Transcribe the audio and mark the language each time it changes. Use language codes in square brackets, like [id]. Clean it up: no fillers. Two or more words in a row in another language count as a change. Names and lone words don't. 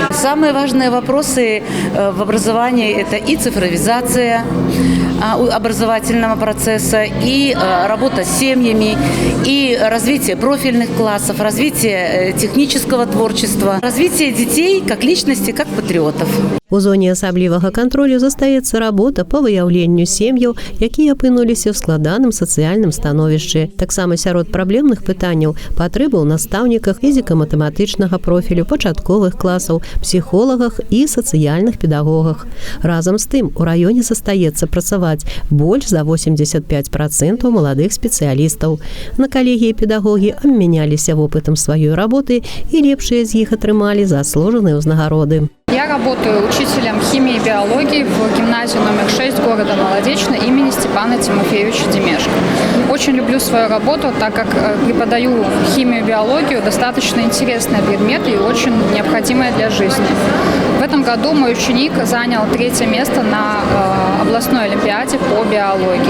[ru] Самые важные вопросы в образовании – это и цифровизация образовательного процесса, и работа с семьями, и развитие профильных классов, развитие технического творчества, развитие детей как личности, как патриотов. [be] У зоне асаблівага кантролю застаецца работа па выяўленню сем'яў, якія апынуліся ў складаным сацыяльным становішчы. Таксама сярод праблемных пытанняў патрэбы ў настаўніках фізіка-матэматычнага профілю, пачатковых класаў, псіхолагах і сацыяльных педагогах. Разам з тым, у раёне застаецца працаваць больш за 85% маладых спецыялістаў. На калегіі педагогі абмяняліся вопытам сваёй работы і лепшыя з іх атрымалі заслужаныя ўзнагароды. [ru] Я работаю учителем химии и биологии в гимназии номер 6 города Молодечно имени Степана Тимофеевича Демешко. Очень люблю свою работу, так как преподаю химию и биологию, достаточно интересный предмет и очень необходимый для жизни. В этом году мой ученик занял 3-е место на областной олимпиаде по биологии.